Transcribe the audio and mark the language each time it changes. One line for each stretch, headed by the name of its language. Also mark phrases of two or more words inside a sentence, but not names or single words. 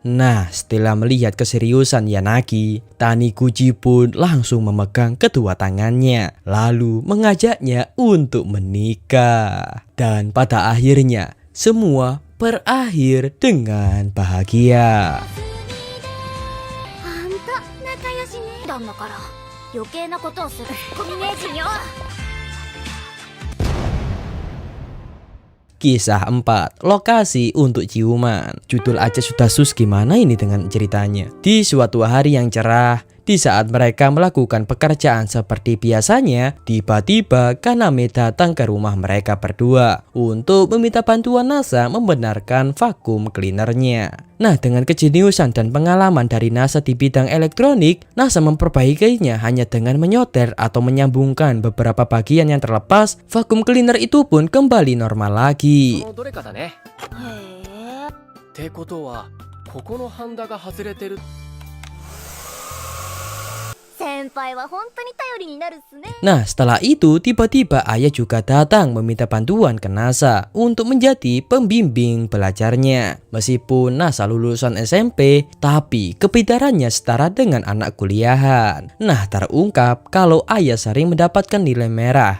Indonesian: Nah, setelah melihat keseriusan Yanagi, Taniguchi pun langsung memegang kedua tangannya, lalu mengajaknya untuk menikah. Dan pada akhirnya, semua berakhir dengan bahagia.
Japanese: あんた仲良しね。なんだから余計なことをするコミネージよ。
Indonesian: Kisah 4, lokasi untuk ciuman. Judul aja sudah sus, gimana ini dengan ceritanya? Di suatu hari yang cerah, di saat mereka melakukan pekerjaan seperti biasanya, tiba-tiba Kaname datang ke rumah mereka berdua untuk meminta bantuan Nasa membenarkan vakum cleanernya. Nah, dengan kejeniusan dan pengalaman dari Nasa di bidang elektronik, Nasa memperbaikinya hanya dengan menyoter atau menyambungkan beberapa bagian yang terlepas. Vakum cleaner itu pun kembali normal lagi.
Japanese: どれかだね。へえ。ってことはここのハンダが外れてる。先輩は本当に頼りになるっすね。
Indonesian: Nah, setelah itu tiba-tiba ayah juga datang meminta bantuan ke Nasa untuk menjadi pembimbing belajarnya. Meskipun Nasa lulusan SMP, tapi kepintarannya setara dengan anak kuliahan. Nah, terungkap kalau ayah sering mendapatkan nilai merah.